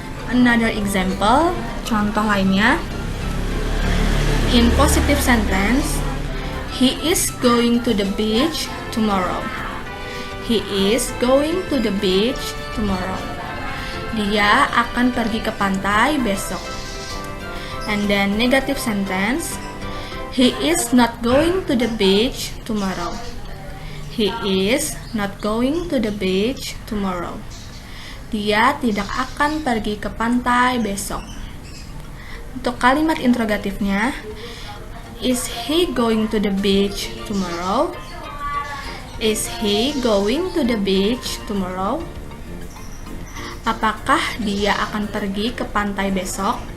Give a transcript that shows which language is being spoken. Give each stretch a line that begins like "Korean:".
English: Another example,
Indonesian: contoh lainnya.
English: In positive sentence, he is going to the beach tomorrow. He is going to the beach tomorrow.
Indonesian: Dia akan pergi ke pantai besok.
English: And then negative sentence, he is not going to the beach tomorrow. He is not going to the beach tomorrow.
Indonesian: Dia tidak akan pergi ke pantai besok. Untuk kalimat interrogatifnya,
English: is he going to the beach tomorrow? Is he going to the beach tomorrow?
Indonesian: Apakah dia akan pergi ke pantai besok?